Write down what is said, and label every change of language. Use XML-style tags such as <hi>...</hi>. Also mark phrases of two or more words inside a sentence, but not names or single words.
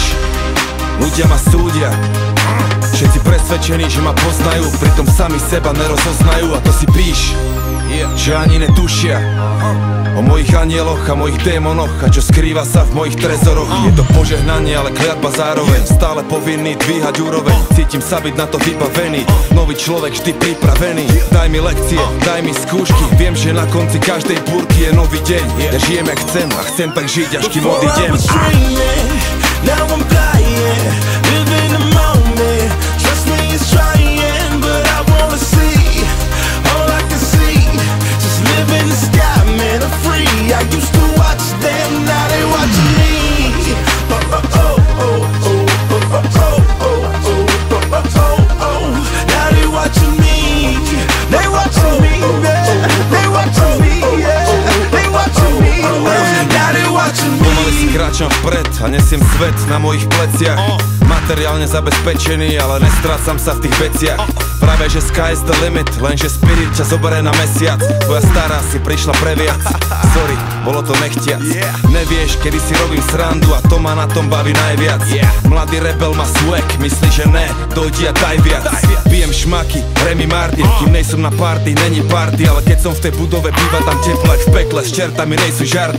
<sk>Ľudia ma súdia, všetci presvedčení, že ma poznajú, pritom sami seba nerozoznajú a to si píš, že ani netušia o mojich anieloch a mojich démonoch a čo skrýva sa v mojich trezoroch. Je to požehnanie, ale kliatba zároveň, stále povinný dvíhať úroveň. Cítim sa byť na to vybavený, nový človek vždy pripravený. Daj mi lekcie, daj mi skúšky, viem, že na konci každej búrky je nový deň. Ja žijem jak chcem a chcem tak žiť, až kým odídem.</sk> <en>Now I'm flying, living the moment. Trust me, it's trying, but I wanna see. All I can see, just live in the sky, man, I'm free. I used to watch them, now they watching me. Now they watching me. They watching me, man. They watching me, yeah. They watching me, man. Now they watching me.</en> <sk>Pomaly si kráčam vpred a nesiem svet na mojich pleciach. Materiálne zabezpečený, ale nestrácam sa v tých veciach. Práve že</sk> <en>sky's the limit,</en> <sk>lenže spirit ťa zoberie na mesiac. Tvoja stará si prišla previac. Sorry, bolo to nechtiac. Nevieš, kedy si robím srandu a to ma na tom baví najviac. Mladý rebel má swag, myslí, že ne, dojdi a daj viac. Pijem šmaky, Remy Martin, kým nejsom na party, není party, ale keď som v tej budove, býva tam teplo jak v pekle, s čertami nejsú žarty.</sk>